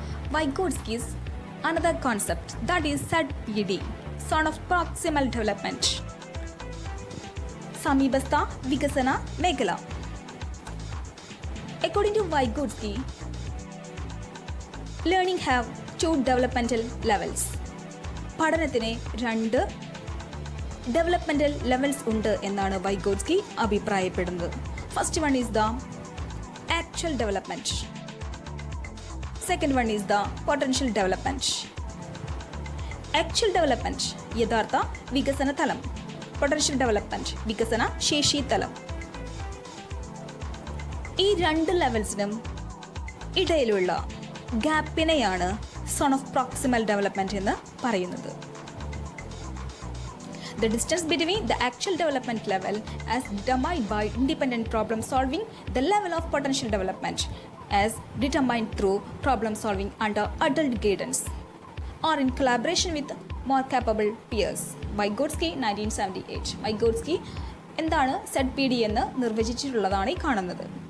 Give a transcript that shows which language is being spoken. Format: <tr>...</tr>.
<en>Vygotsky's another concept, that is ZPD, zone of proximal development.</en> <ml>സമീപസ്ഥ വികസന മേഖല.</ml> <en>According to Vygotsky, learning have two developmental levels.</en> <ml>പഠനത്തിന് രണ്ട് developmental levels ഉണ്ട് എന്നാണ് Vygotsky അഭിപ്രായപ്പെടുന്നത്.</ml> <en>First one is the actual development. Second one is the potential development.</en> <ml>Actual development യഥാർത്ഥ വികസന തലം, പൊട്ടൻഷ്യൽ ഡെവലപ്മെന്റ് വികസന ശേഷി തലം. ഈ രണ്ട് ലെവൽസിനും ഇടയിലുള്ള ഗ്യാപ്പിനെയാണ് സോൺ ഓഫ് പ്രോക്സിമൽ ഡെവലപ്മെന്റ് എന്ന് പറയുന്നത്.</ml> <en>The distance between the actual development level as determined by independent problem solving, the level of potential development as determined through problem solving under adult guidance or in collaboration with more capable peers. Vygotsky 1978.</en> <ml>Vygotsky എന്താണ് ZPD എന്ന് നിർവചിച്ചിട്ടുള്ളതാണ് ഈ കാണുന്നത്.</ml>